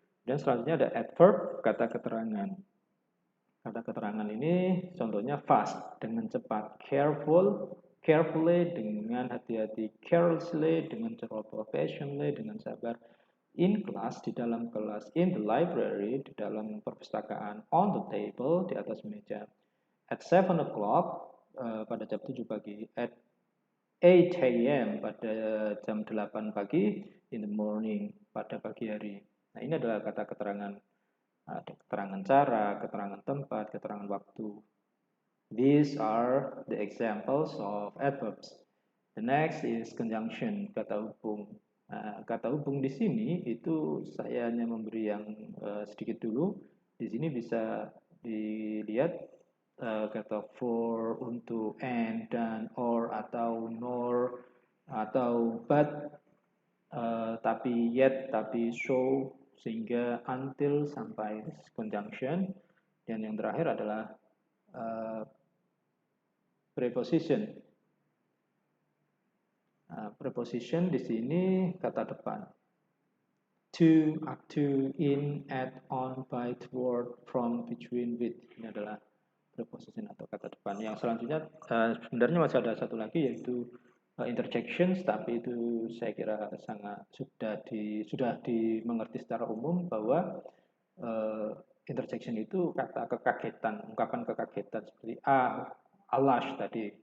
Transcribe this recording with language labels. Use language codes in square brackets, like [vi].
[id] Dan selanjutnya ada adverb, kata keterangan. Kata keterangan ini contohnya fast, dengan cepat, careful, carefully, dengan hati-hati, carelessly, dengan ceroboh, patiently, dengan sabar, in class, di dalam kelas, in the library, di dalam perpustakaan, on the table, di atas meja, at 7 o'clock, pada jam 7 pagi, at 8 a.m. pada jam 8 pagi, in the morning, pada pagi hari. Nah, ini adalah kata keterangan. Ada keterangan cara, keterangan tempat, keterangan waktu. [en] These are the examples of adverbs. [id] The next is conjunction, kata hubung. Nah, kata hubung di sini itu saya hanya memberi yang sedikit dulu. Di sini bisa dilihat kata for, untuk, and, dan, or, atau, nor, atau but, tapi, yet, tapi, so, sehingga, until, sampai conjunction. Dan yang terakhir adalah preposition. Preposition di sini kata depan. [en] To, up to, in, at, on, by, toward, from, between, with. [id] Ini adalah preposition atau kata depan. Yang selanjutnya sebenarnya masih ada satu lagi yaitu interjections, tapi itu saya kira sudah dimengerti secara umum bahwa interjection itu kata kekagetan, ungkapan kekagetan seperti alash tadi.